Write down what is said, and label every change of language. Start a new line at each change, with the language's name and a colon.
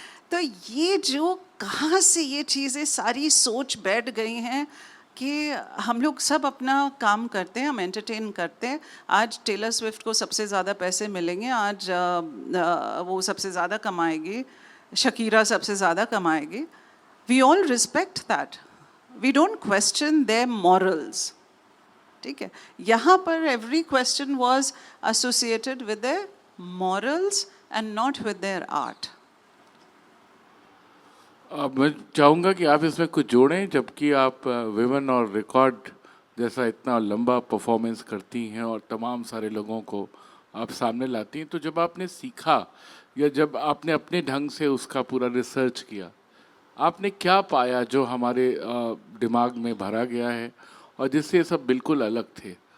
Hindi: तो ये जो कहाँ से ये चीज़ें सारी सोच बैठ गई हैं कि हम लोग सब अपना काम करते हैं, हम एंटरटेन करते हैं। आज टेलर स्विफ्ट को सबसे ज़्यादा पैसे मिलेंगे, आज वो सबसे ज़्यादा कमाएगी, शकीरा सबसे ज़्यादा कमाएगी।
English: We all respect that. We don't question their morals.
Hindi: ठीक है, यहाँ पर
English: every question was associated with their morals and not with their art.
Hindi: अब मैं चाहूँगा कि आप इसमें कुछ जोड़ें, जबकि आप विमेन और रिकॉर्ड जैसा इतना लंबा परफॉर्मेंस करती हैं और तमाम सारे लोगों को आप सामने लाती हैं। तो जब आपने सीखा या जब आपने अपने ढंग से उसका पूरा रिसर्च किया, आपने क्या पाया जो हमारे दिमाग में भरा गया है और जिससे ये सब बिल्कुल अलग थे?